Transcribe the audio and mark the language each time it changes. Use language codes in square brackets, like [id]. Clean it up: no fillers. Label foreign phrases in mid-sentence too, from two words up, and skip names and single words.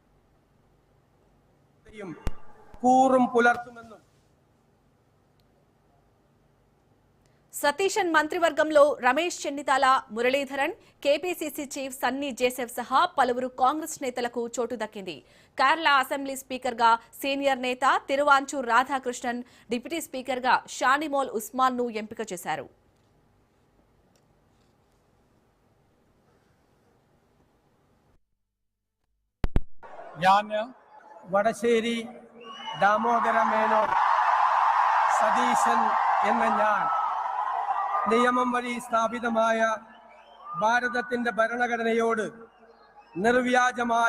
[te] సతీశన్ మంత్రివర్గంలో రమేష్ చెన్నితాల, మురళీధరన్, కేపీసీసీ చీఫ్ సన్నీ జేసెఫ్ సహా పలువురు కాంగ్రెస్ నేతలకు చోటు దక్కింది. కేరళ అసెంబ్లీ స్పీకర్గా సీనియర్ నేత తిరువాంచూర్ రాధాకృష్ణన్, డిప్యూటీ స్పీకర్గా షానిమోల్ ఉస్మాన్ను ఎంపిక చేశారు. [ml] വടശ്ശേരി ദാമോദര മേനോൻ സതീശൻ എന്ന ഞാൻ നിയമം വഴി സ്ഥാപിതമായ ഭാരതത്തിന്റെ ഭരണഘടനയോട് നിർവ്യാജമായ